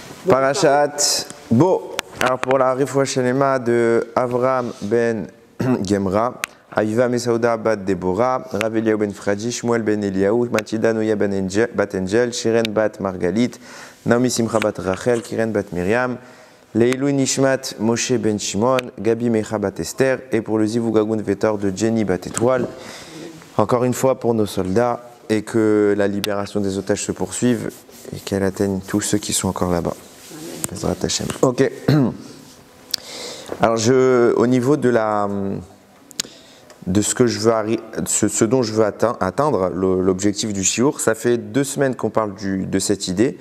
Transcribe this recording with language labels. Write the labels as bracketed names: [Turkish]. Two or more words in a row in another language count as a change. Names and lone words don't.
[French] Parashat Bo. Alors pour la [Hebrew] Refoua Shelema [French] de Avraham ben Gemra, Aviva Mesauda bat Deborah, Rav Eliyahu ben Fradi, Shmuel ben Eliyahu, Matida Noya bat Angel, Shiren bat Margalit, Naomi Simcha bat Rachel, Kiren bat Myriam, [Hebrew] Leilou Nishmat [French] Moshe ben Shimon, Gabi Mecha bat Esther, et pour le [Hebrew] Zivugagun Vetor [French] de Jenny bat Étoile. Encore une fois pour nos soldats, et que la libération des otages se poursuive et qu'elle atteigne tous ceux qui sont encore là-bas. Ok. Alors au niveau de ce dont je veux atteindre, l'objectif du shiur, ça fait 2 semaines qu'on parle de cette idée.